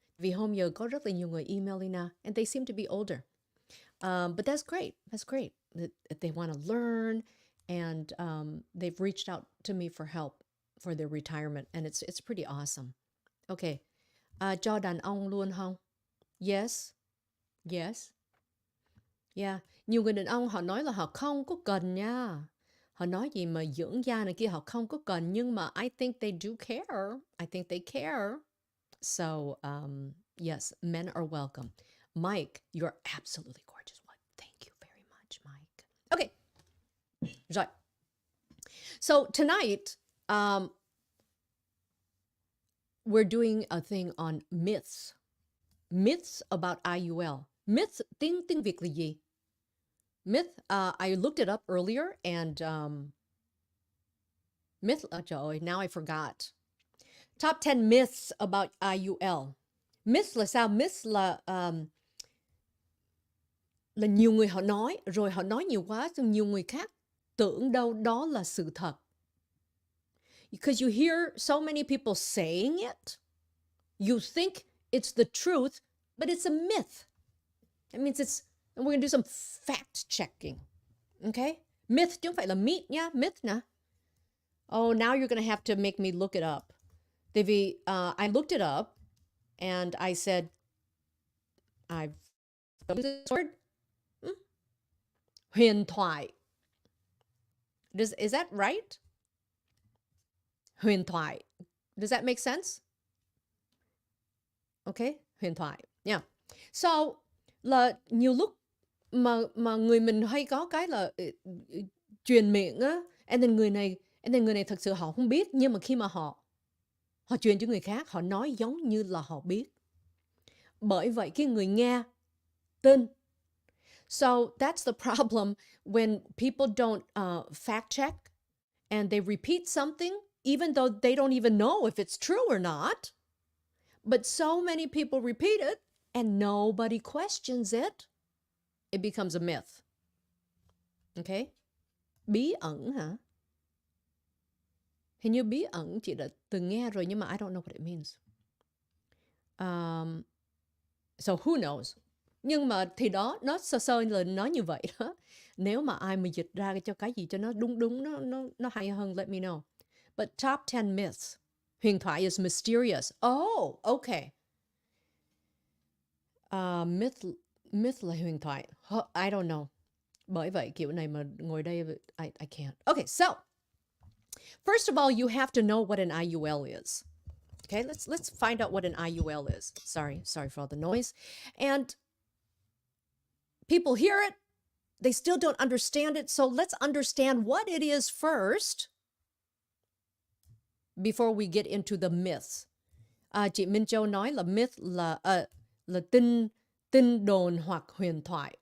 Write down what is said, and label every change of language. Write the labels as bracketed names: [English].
[Vietnamese] Vì hôm giờ có rất là nhiều người email Leyna, [English] and they seem to be older. But that's great. That's great. They want to learn. And they've reached out to me for help for their retirement, and it's pretty awesome. [Vietnamese] Ok. Cho đàn ông luôn không? [English] Yes. Yes. Yeah. [Vietnamese] Nhiều người đàn ông họ nói là họ không có cần nha. Họ nói gì mà dưỡng da này kia họ không có cần. Nhưng mà [English] I think they do care. I think they care. So, yes, men are welcome. Mike, you're absolutely gorgeous. Well, thank you very much, Mike. Okay. [Vietnamese] Rồi. [English] So tonight, we're doing a thing on myths. Myths about IUL. Myths, [Vietnamese] tiếng Việt là gì? [English] Myth, I looked it up earlier and myth, [Vietnamese] trời ơi, [English] now I forgot. Top 10 myths about IUL. Myth [Vietnamese] là sao? Myth là nhiều người họ nói, rồi họ nói nhiều quá, xong nhiều người khác tưởng đâu đó là sự thật. [English] Because you hear so many people saying it, you think it's the truth, but it's a myth. That means it's, and we're going to do some fact checking. Okay? [Vietnamese] Myth chứ không phải là myth nhá, myth nè. [English] Oh, now you're going to have to make me look it up. [Vietnamese] Tại vì [English] I looked it up and I said, I've used this word. Huyền thoại. Is that right? Huyền thoại. Does that make sense? Okay, huyền thoại. Yeah. [Vietnamese] So, là nhiều lúc mà người mình hay có cái là truyền miệng á, [English] and then [Vietnamese] người này thật sự họ không biết, nhưng mà khi mà họ truyền cho người khác, họ nói giống như là họ biết. Bởi vậy cái người nghe tin. [English] So that's the problem when people don't fact check and they repeat something even though they don't even know if it's true or not. But so many people repeat it and nobody questions it. It becomes a myth. Okay? [Vietnamese] Bí ẩn hả? Hình như bí ẩn chị đã từng nghe rồi nhưng mà [English] I don't know what it means. So who knows? [Vietnamese] Nhưng mà thì đó, nó sơ là nói như vậy đó. Nếu mà ai mà dịch ra cho cái gì cho nó đúng nó hay hơn, [English] let me know. But top 10 myths. Huyền thoại is mysterious. Oh, okay. [Vietnamese] Myth là huyền thoại. [English] I don't know. [Vietnamese] Bởi vậy kiểu này mà ngồi đây [English] I can't. Okay, so first of all, you have to know what an IUL is. Okay, let's find out what an IUL is. Sorry for all the noise. And people hear it, they still don't understand it. So let's understand what it is first before we get into the myths. [Vietnamese] Chị Minh Châu nói là myth là tin đồn hoặc huyền thoại.